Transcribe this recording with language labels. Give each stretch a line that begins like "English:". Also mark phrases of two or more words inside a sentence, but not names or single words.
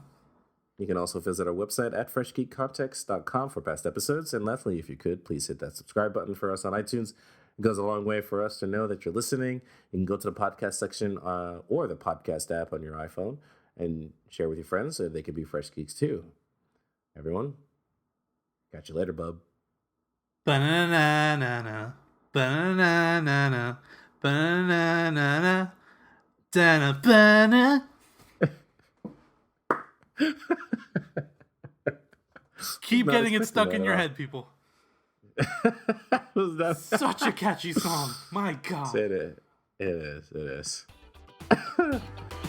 English: You can also visit our website at freshgeekcontext.com for past episodes. And lastly, if you could, please hit that subscribe button for us on iTunes. It goes a long way for us to know that you're listening. You can go to the podcast section or the podcast app on your iPhone and share with your friends so they can be Fresh Geeks too. Everyone, catch you later, bub. Ba-na-na-na-na. Ba-na-na-na-na. Ba-na-na-na-na. Da-na-ba-na. Keep Not getting it expecting stuck that in at your all. head, people. Was that Such a catchy song. My God. It is.